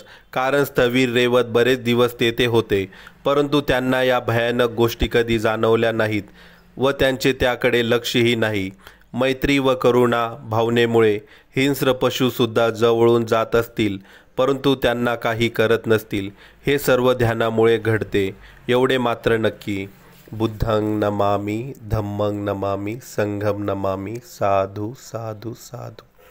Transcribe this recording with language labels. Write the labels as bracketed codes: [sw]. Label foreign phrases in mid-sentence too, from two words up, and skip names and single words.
[mr] कारण स्थवीर रेवत बरेच दिवस तेथे होते, परंतु त्यांना या भयानक गोष्टी कधी जाणवल्या नाहीत व त्यांचे त्याकडे लक्षही नाही. मैत्री व करुणा भावनेमुळे हिंस्र पशुसुद्धा जवळून जात असतील, परंतु त्यांना काही करत नसतील. हे सर्व ध्यानामुळे घडते, एवढे मात्र नक्की. [pi] बुद्धं नमामि, धम्मं नमामि, संघं नमामि. साधु साधु साधु.